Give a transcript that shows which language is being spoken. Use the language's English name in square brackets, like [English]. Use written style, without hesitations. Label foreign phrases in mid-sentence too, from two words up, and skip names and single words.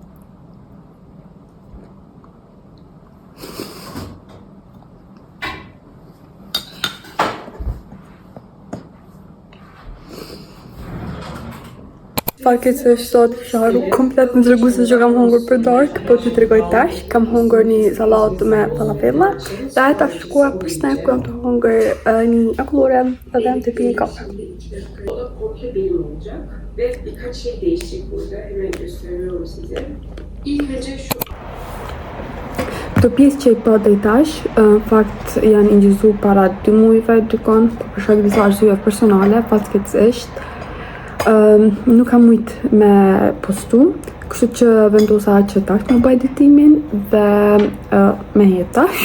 [Albanian] Fakit se sot sharu komplet në tregu se që kam hungur për dark, po të tregoj tash, kam hungur një salat me falafella, dhe tash shkua për snack, kam të hungur një akullore edhe të pi një kafe. [Turkish] Komple benim olacak ve birkaç şey değişecek burada. Hemen gösteriyorum size. İlk önce şu [Albanian] Këto pjesë që i pa dhe tash, fakt janë ingjizu para 2 mujve dykon, për shkak disa arsye personale, fatkeqësisht. Nuk kam mujt me postu, kështu që vendosa që tash me bëj editimin dhe me jetë tash.